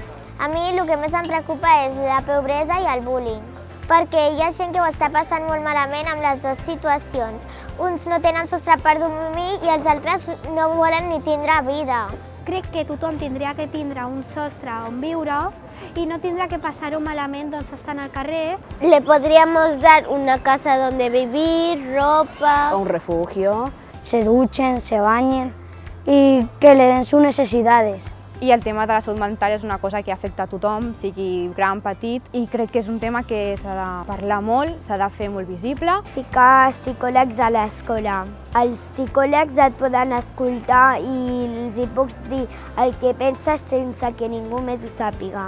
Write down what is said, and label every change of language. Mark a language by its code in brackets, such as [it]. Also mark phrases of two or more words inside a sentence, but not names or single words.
[ca] A mi el que més em preocupa és la pobresa i el bullying, perquè hi ha gent que ho està passant molt malament amb les dues situacions. Uns no tenen sostre per dormir i els altres no volen ni tindre vida. Crec que tothom tindria que tindre un sostre on viure [es] y no tendrá que pasar [ca] malament doncs estan al carrer. [es] Le podríamos dar una casa donde vivir, ropa... Un refugio, se duchen, se bañen y que le den sus necesidades. [ca] I el tema de la salut mental és una cosa que afecta a tothom, sigui gran, petit, i crec que és un tema que s'ha de parlar molt, s'ha de fer molt visible. Ficar psicòlegs a l'escola. Els psicòlegs et poden escoltar i els pucs dir el que penses sense que ningú més ho sàpiga.